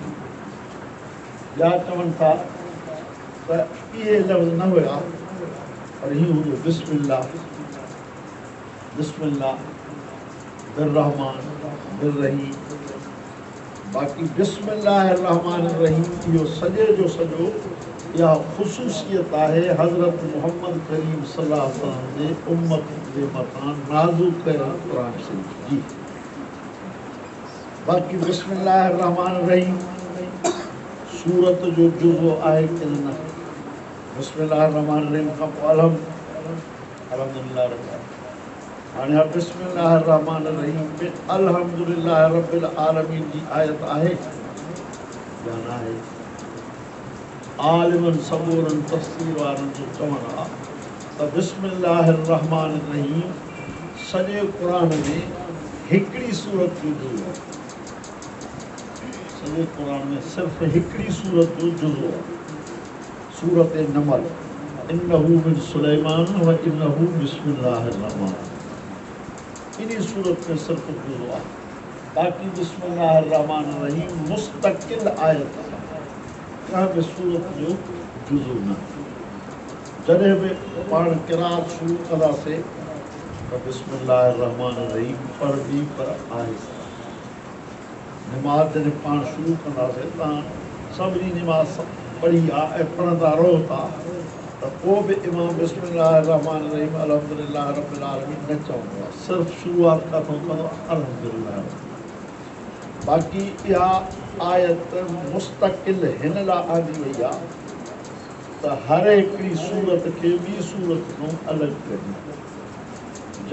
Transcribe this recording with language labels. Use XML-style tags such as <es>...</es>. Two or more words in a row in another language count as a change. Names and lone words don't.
<sd>या चवनि था त इहे लफ़्ज़ न हुया, पर हीउ हुयो बिस्मिल्लाह,</sd> <ar>بسم الله الرحمن الرحيم.</ar> <sd>बाक़ी</sd> <ar>بسم الله رحمن رحيم</ar> <sd>इहो सॼे जो सॼो इहा ख़ुसूसियत आहे हज़रत मुहम्मद करीम</sd> <ar>صلى الله عليه وسلم</ar> <sd>जे उम्मत जे मथां नाज़िल कयल क़ुर शरीफ़ जी। बाक़ी</sd> <ar>بسم الله رحمن رحيم</ar> <sd>सूरत जो जुज़ो आहे कि न?</sd> <ar>بسم الله رحمن رحيم</ar> <sd>खां पोइ अल्हम्दुलिल्लाह हाणे</sd> <ar>بسم الله رحمن رحيم</ar> <sd>में</sd> <ar>الحمد لله رب العالمين</ar> <sd>जी आयत आहे या न आहे? आलिमनि सबूरनि तफ़सीर वारनि जो चवणु आहे त</sd> <ar>بسم الله رحمن رحيم</ar> <sd>सॼे क़ुर में हिकिड़ी सूरत जो जुज़ो आहे। सॼे क़ुर में सिर्फ़ु हिकिड़ी सूरत जो जुज़ो आहे, सूरत नमल।</sd> <ar>إنه من سليمان وإنه بسم الله رحمن.</ar> <sd>इन सूरत में सिर्फ़ु जुज़ो आहे। बाक़ी</sd> <ar>بسم الله رحمن رحيم</ar> <sd>मुस्तक़िल आयत आहे, का बि सूरत जो जुज़ो न। जॾहिं बि पाण क़िराअत शुरू कंदासीं तो बिस्मिल्लाहिर्रहमानिर्रहीम पर भी पर आहिस्ता नमाज जॾहिं पाण शुरू कंदासीं तव्हां सभिनी नमाज पढ़ी आहे ऐं पढ़ंदा रहो था त पोइ बि इमाम</sd> <ar>بسم الله الرحمن الرحيم الحمد لله رب العالمين</ar> <sd>न चवंदो आहे, सिर्फ़ु शुरूआत किथां कंदो अल्हम्दुलिल्लाह। बाक़ी इहा आयत मुस्तक़िल हिन लाइ आंदी वई आहे त हर हिकिड़ी सूरत खे ॿी सूरत खां अलॻि कजे।</sd>